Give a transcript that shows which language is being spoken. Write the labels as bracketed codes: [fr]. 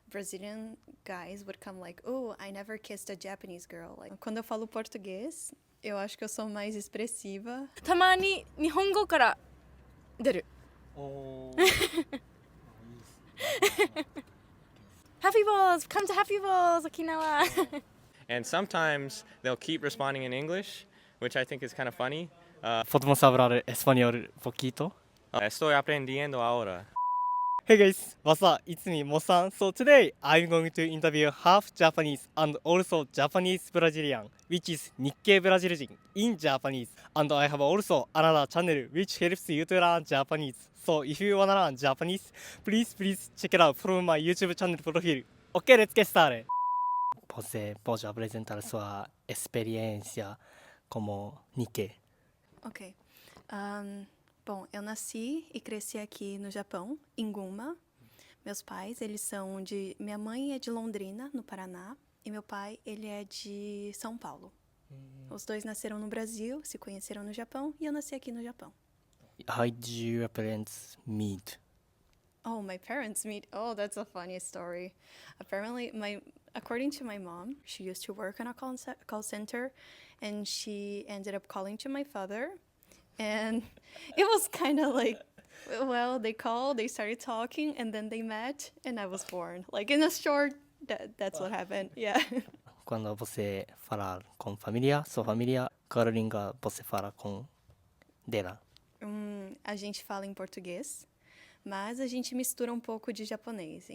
[en] Brazilian guys would come like, oh, I never kissed a Japanese girl. [pt] Like, quando eu falo português, eu acho que eu sou mais expressiva. [ja] たまに日本語から出る。 [en] Happy Balls! Come to Happy Balls! 沖縄 And sometimes they'll keep responding in English, which I think is kind of funny. [es] Podemos hablar español poquito? Estoy aprendiendo ahora. [en] Hey guys, what's up? It's me, Mo-san. So today I'm going to interview half Japanese and also Japanese Brazilian, which is Nikkei Brazilian in Japanese. And I have also another channel which helps you to learn Japanese. So if you wanna learn Japanese, please check it out from my YouTube channel profile. Okay, let's get started. [es] Voy a presentar su experiencia como Nikkei. Ok. [pt] Bom, eu nasci e cresci aqui no Japão, em Gunma. Meus pais, eles são de... Minha mãe é de Londrina, no Paraná, e meu pai, ele é de São Paulo. Os dois nasceram no Brasil, se conheceram no Japão, e eu nasci aqui no Japão. [en] How did your parents meet? Oh, my parents meet. Oh, that's a funny story. Apparently, according to my mom, she used to work on a call center, and she ended up calling to my father, and it was kind of like, well, they called, they started talking, and then they met, and I was born. Like in a short, that's what happened. Yeah. [pt] Quando você falar com família, sua família, qual língua você fala com dela? A gente fala em português, mas a gente mistura um pouco de japonês.